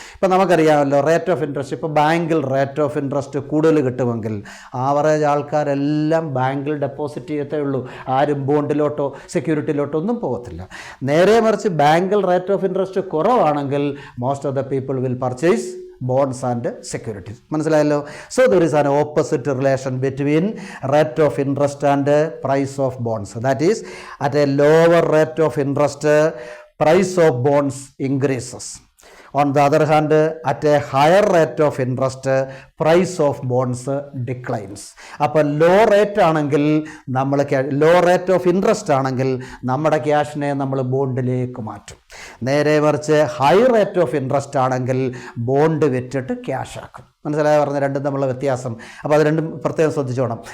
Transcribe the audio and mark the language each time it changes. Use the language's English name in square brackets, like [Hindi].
[Malayalam] ഇപ്പോൾ നമുക്കറിയാമല്ലോ rate of interest. ഇപ്പോൾ ബാങ്കിൽ റേറ്റ് ഓഫ് ഇൻട്രസ്റ്റ് കൂടുതൽ കിട്ടുമെങ്കിൽ ആവറേജ് ആൾക്കാരെല്ലാം ബാങ്കിൽ ഡെപ്പോസിറ്റ് ചെയ്യത്തേ ഉള്ളൂ. ആരും ബോണ്ടിലോട്ടോ സെക്യൂരിറ്റിയിലോട്ടോ ഒന്നും പോകത്തില്ല. നേരെ മറിച്ച് ബാങ്കിൽ റേറ്റ് ഓഫ് ഇൻട്രസ്റ്റ് കുറവാണെങ്കിൽ [English] Most of the people will purchase bonds and securities. [Malayalam] മനസ്സിലായല്ലോ? [English] So there is an opposite relation between rate of interest and price of bonds. That is, at a lower rate of interest, price of bonds increases. On the other hand, at a higher rate of interest, price of bonds declines. [Malayalam] അപ്പോൾ law rate ആണെങ്കിൽ നമ്മൾ law rate of interest ആണെങ്കിൽ നമ്മുടെ ക്യാഷിനെ നമ്മൾ ബോണ്ടിലേക്ക് മാറ്റും. നേരെ മറിച്ച് high rate of interest ആണെങ്കിൽ ബോണ്ട് വിറ്റിട്ട് ക്യാഷ് ആക്കും. മനസ്സിലായി പറഞ്ഞ രണ്ടും തമ്മിലുള്ള വ്യത്യാസം. അപ്പോൾ അത് രണ്ടും പ്രത്യേകം ശ്രദ്ധിച്ചോണം.